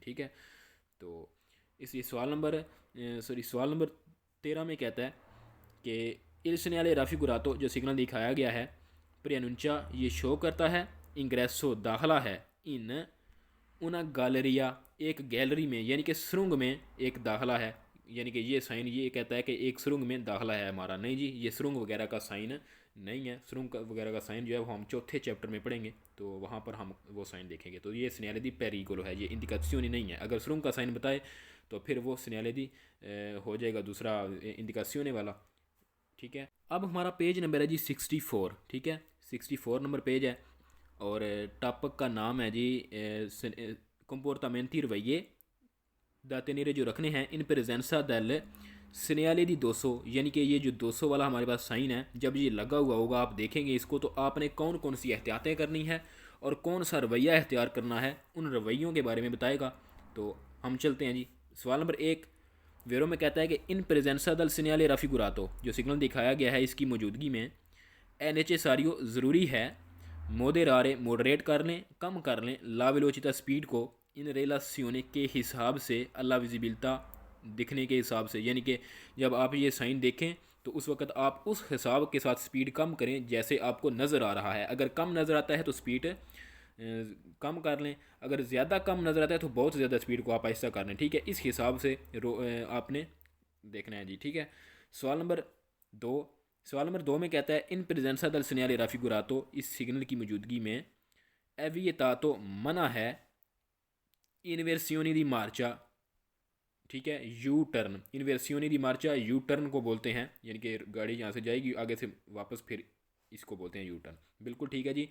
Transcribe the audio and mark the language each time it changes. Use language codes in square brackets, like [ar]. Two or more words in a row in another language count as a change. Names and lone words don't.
[hi] ठीक है, तो इसलिए सवाल नंबर 13 में कहता है कि [it] il segnale raffigurato [hi] जो सिग्नल दिखाया गया है preannuncia ये शो करता है इंग्रेसो दाखला है [it] in una galleria [hi] एक गैलरी में, यानी कि सुरंग में एक दाखला है, यानी कि ये साइन ये कहता है कि एक सुरंग में दाखला है हमारा। नहीं जी, ये सुरंग वगैरह का साइन नहीं है। सुरंग वगैरह का साइन जो है वो हम चौथे चैप्टर में पढ़ेंगे, तो वहाँ पर हम वो साइन देखेंगे। तो ये [it] segnale di pericolo [hi] है, ये इंडिकेशन नहीं है। अगर सुरंग का साइन बताए तो फिर वो [it] segnale di [hi] हो जाएगा दूसरा इंडिकेशन वाला। ठीक है, अब हमारा पेज नंबर है जी 64। ठीक है, 64 नंबर पेज है और टॉपिक का नाम है जी comportamenti रवैये [it] da tenere [hi] जो रखने हैं [it] in presenza del segnale di [hi] 200, यानी कि ये जो 200 वाला हमारे पास साइन है जब ये लगा हुआ होगा आप देखेंगे इसको, तो आपने कौन कौन सी एहतियातें करनी है और कौन सा रवैया इख्तियार करना है, उन रवैयों के बारे में बताएगा। तो हम चलते हैं जी। सवाल नंबर 1 वेरो में कहता है कि [it] in presenza del segnale raffigurato [hi] जो सिग्नल दिखाया गया है इसकी मौजूदगी में [it] è necessario [hi] ज़रूरी है मोदेरारे मॉडरेट कर लें, कम कर लें [it] la velocità [hi] स्पीड को [it] in relazione [hi] के हिसाब से [it] alla visibilità [hi] दिखने के हिसाब से, यानी कि जब आप ये साइन देखें तो उस वक्त आप उस हिसाब के साथ स्पीड कम करें जैसे आपको नज़र आ रहा है। अगर कम नज़र आता है तो स्पीड कम कर लें, अगर ज़्यादा कम नज़र आता है तो बहुत ज़्यादा स्पीड को आप ऐसा कर लें। ठीक है, इस हिसाब से आपने देखना है जी। ठीक है, सवाल नंबर 2 में कहता है [it] in presenza del segnale raffigurato [hi] इस सिग्नल की मौजूदगी में एविएटातो मना है [it] inversioni di marcia [hi] ठीक है। [en] U turn, [it] inversione di marcia [en] U turn [hi] को बोलते हैं, यानी कि गाड़ी यहाँ से जाएगी आगे से वापस, फिर इसको बोलते हैं [en] U turn. [hi] बिल्कुल ठीक है जी।